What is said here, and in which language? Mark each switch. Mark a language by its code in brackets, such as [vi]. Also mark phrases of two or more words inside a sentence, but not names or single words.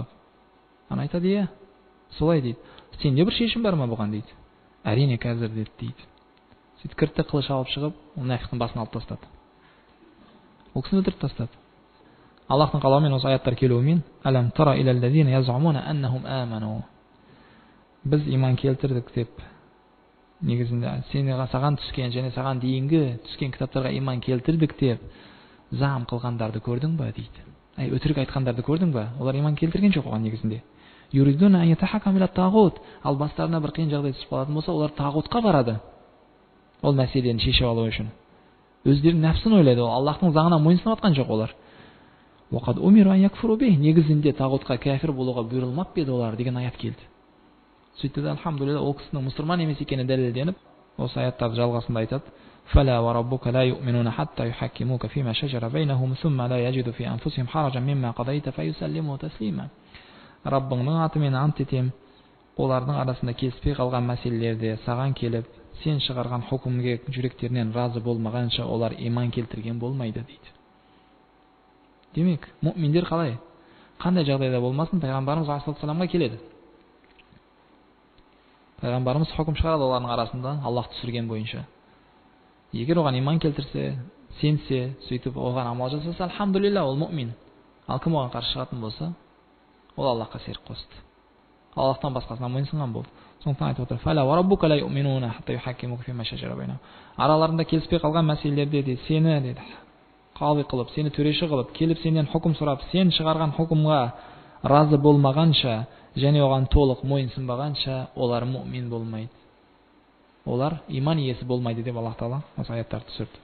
[kk] Ана айтады, иә, солай дейді. Сенде бір шешім бар ма бұған дейді. Әрине қазір деді дейді. Сөйтіп кірді, қылыш алып шығып, мұнафиқтың басын алып тастады. Ол кісіні өлтіріп тастады. Аллахтың қалауымен осы аяттар келуімен [ar] «ألم تر إلى الذين يزعمون أنهم آمنوا». [kk] Біз иман келтірдік деп, негізінде саған түскен және саған дейінгі түскен кітаптарға иман келтірдік деп зам қылғандарды көрдің ба дейді. Өтірік айтқандарды көрдің ба? Олар иман келтірген жоқ оған негізінде. [ar] يريدون أن يتحاكموا إلى الطاغوت. [kk] Ал бастарына бір қиын жағдай түсіп қалатын болса, олар тағутқа барады. Ол мәселені шешіп алу үшін. Өздерінің нәпсін ойлайды, ол Аллахтың заңына мойынсынып жатқан жоқ олар. [ar] وقد أمروا أن يكفروا به. [kk] Негізінде тағутқа кәфір болуға бұйырылмап еді олар деген аят келді. Сөйтті де альхамдулилла ол кісінің мұсылман емес екені дәлелденіп, осы аяттарды жалғасында айтады: [ar] فلا وربك لا يؤمنون حتى يحكموك فيما شجر بينهم ثم لا يجدوا في أنفسهم حرجا مما قضيت فيسلموا تسليما. [kk] Раббыңның атымен ант етем, олардың арасында келіспей қалған мәселелерде саған келіп, сен шығарған хукімге жүректерінен разы болмағанша олар иман келтірген болмайды дейді. Демек, мұъминдер қалай? Қандай жағдайда болмасын, пайғамбарымыз алейхиссаламға келеді. Пайғамбарымыз хукім шығарады олардың арасында Аллах түсірген бойынша. Егер оған иман келтірсе, сенсе, сөйтіп оған амал жасаса, альхамдулилла, ол мұъмин. Ал кім оған қарсы шығатын болса, ол Аллахқа серік қосты. Аллахтан басқасына мойынсынған болды. Сондықтан айтып отыр: [ar] «فلا وربك لا يؤمنون حتى يحكموك فيما شجر بينهم». [kk] Араларында келіспей қалған мәселелерде де сені деді қази қылып, сені төреші қылып, келіп сенен хукім сұрап, сен шығарған хукімға разы болмағанша және оған толық мойынсынбағанша олар мұъмин болмайды. Олар иман иесі болмайды деп Аллах Тағала осы аяттарды түсірді.